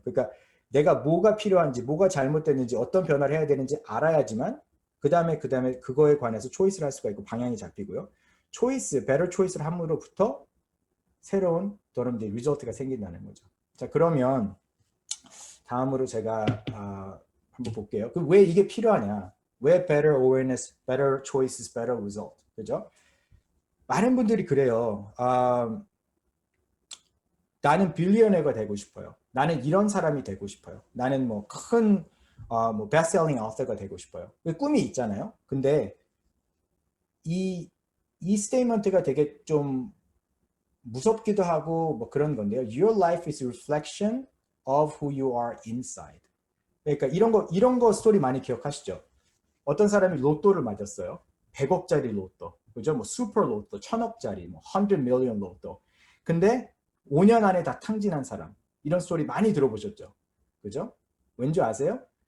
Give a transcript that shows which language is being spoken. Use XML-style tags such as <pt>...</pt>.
<ko>그러니까 내가 뭐가 필요한지, 뭐가 잘못됐는지, 어떤 변화를 해야 되는지 알아야지만 그 다음에 그거에 관해서 초이스를 할 수가 있고 방향이 잡히고요. 초이스, better choice를 함으로부터 새로운 여러분들 리졸트가 생긴다는 거죠. 자, 그러면 다음으로 제가 한번 볼게요. 왜 이게 필요하냐?</ko> <en>왜 better awareness, better choices, better result?</en> <ko>그죠? 많은 분들이 그래요. 나는 빌리어너가 되고 싶어요. 나는 이런 사람이 되고 싶어요. 나는 뭐 큰 뭐 베스트셀링 author가 되고 싶어요. 꿈이 있잖아요. 근데 이 스테이트먼트가 되게 좀 무섭기도 하고 뭐 그런 건데요.</ko> <en>Your life is a reflection of who you are inside.</en> <ko>그러니까 이런 거 스토리 많이 기억하시죠? 어떤 사람이 로또를 맞았어요. 100억짜리 로또. 그죠? 뭐 슈퍼 로또, 1000억짜리, 뭐 100 million 로또. 근데 5년 안에 다 탕진한 사람. 이런 스토리 많이 들어보셨죠? 그죠? 왠지 아세요?</ko>